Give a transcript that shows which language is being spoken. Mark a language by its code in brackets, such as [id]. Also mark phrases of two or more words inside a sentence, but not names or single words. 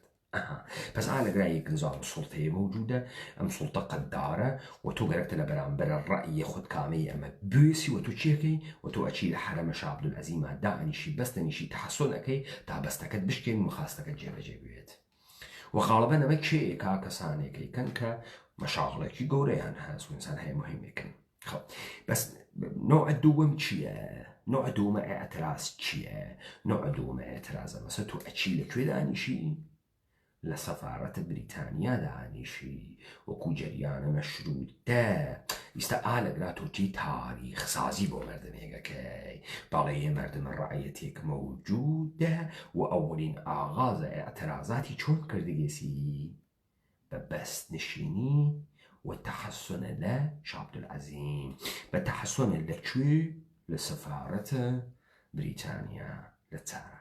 [ckb] پس ئالەگرایەک نظام سوڵتەیە موجودە، ئەم سوڵتە قەددارە و تۆ گەرەکتە لە بەرامبەرە ڕەئی خودکامەی ئەمە بوێسی و تۆ چێکەی و تۆ ئەچی لە حرەمە شاه عەبدولعەزیمە دانیشی بەستەنیشی تەحەسسون ئەەکەی تا بەستەکەت بشکێن و خاستەکەت جێبەجێ بوێت. و غاڵبەن ئەمە کێیەکا کەسانێکەکەن کە مەشاغڵێکی گەورەیان هەست و ئینسان هەیە مهمێکن. خب بس نوع دوم چییە؟ نوع دومە ئەتراز چییە؟ نوع دومە ئەترازە مەسە تۆ ئەچی لەکوێ دانیشی؟ لە سەفارەتە بریتانیا دانیشی وەکو جەریانە مەشروطە. ئیستا ئالەگرا تۆچی تاریخ سازی بۆ مەردمێگەکەی بەڵێ مەردمە ڕعەتێک مەوجودە و ئەوەڵین ئاغازە ئەترازاتی چۆن کردگێسی بە بەست نشینی وتحسن لا شاه عەبدولعەزیم بتحسن لەکوێ لە سەفارەتە بریتانیا لە تاران.